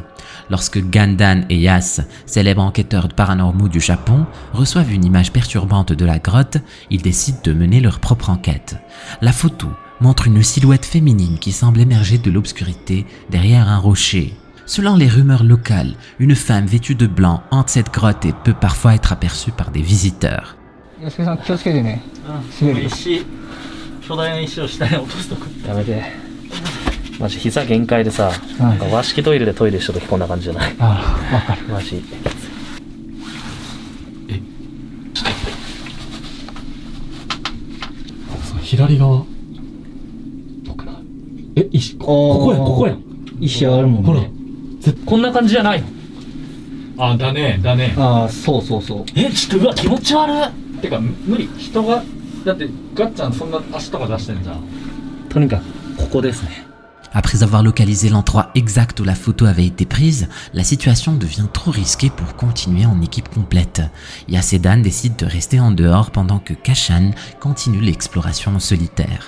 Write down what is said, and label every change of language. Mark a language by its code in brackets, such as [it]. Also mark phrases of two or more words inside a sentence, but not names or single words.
[fr] Lorsque Gandan et Yas, célèbres enquêteurs paranormaux du Japon, reçoivent une image perturbante de la grotte, ils décident de mener leur propre enquête. La photo montre une silhouette féminine qui semble émerger de l'obscurité derrière un rocher. Selon les rumeurs locales, une femme vêtue de blanc hante cette grotte et peut parfois être aperçue par des visiteurs. [ja] 安介さん気をつけてね。滑る。石巨大な石を下に落とすとこやめてマジ膝限界でさ、なんか和式トイレでトイレした時こんな感じじゃない？ああ、わかる。マジ左側どくな石ここやここや石あるもんほらね。こんな感じじゃないの？あだねああ、そうそうそう。ちょっとうわ気持ち悪い。てか無理人がだってガッちゃんそんな足とか出してんじゃんとにかくここですね。 [fr] Après avoir localisé l'endroit exact où la photo avait été prise, la situation devient trop risquée pour continuer en équipe complète. Yasedan décide de rester en dehors pendant que Kashan continue l'exploration en solitaire.